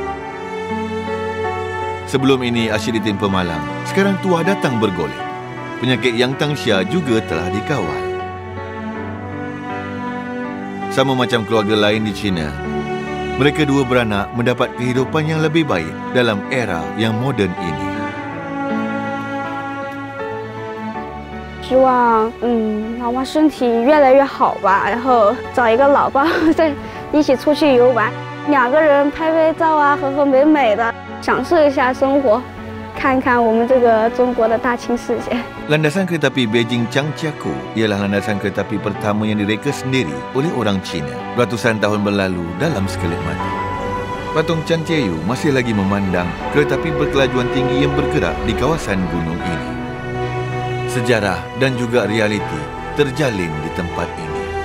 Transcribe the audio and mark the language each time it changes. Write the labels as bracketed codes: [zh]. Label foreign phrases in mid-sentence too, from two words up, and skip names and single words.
[ms] Sebelum ini asyik ditimpa malang, sekarang tuah datang bergolek. Penyakit Yang Tangxia juga telah dikawal. Sama macam keluarga lain di China, mereka dua beranak mendapat kehidupan yang lebih baik dalam era yang moden ini. [zh] 希望老妈身体越来越好吧，然后找一个老爸再一起出去游玩，2个人拍拍照啊，和和美美的，享受一下生活，看看我们这个中国的大千世界。 [ms] Landasan kereta api Beijing Zhangjiakou ialah landasan kereta api pertama yang direka sendiri oleh orang Cina ratusan tahun berlalu dalam sekelip mata. Patung Chanceyu masih lagi memandang kereta api berkelajuan tinggi yang bergerak di kawasan gunung ini. Sejarah dan juga realiti terjalin di tempat ini.